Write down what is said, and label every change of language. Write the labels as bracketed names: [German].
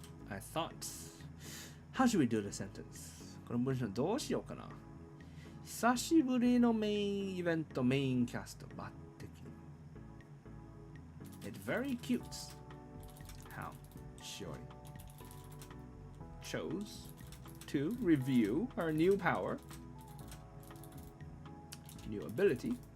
[English] I thought, how should we do the sentence? [Japanese] この文章どうしようかな。久しぶりのメインイベントメインキャスト抜擢。 [English] It's very cute how Shiori chose to review her new power, new ability.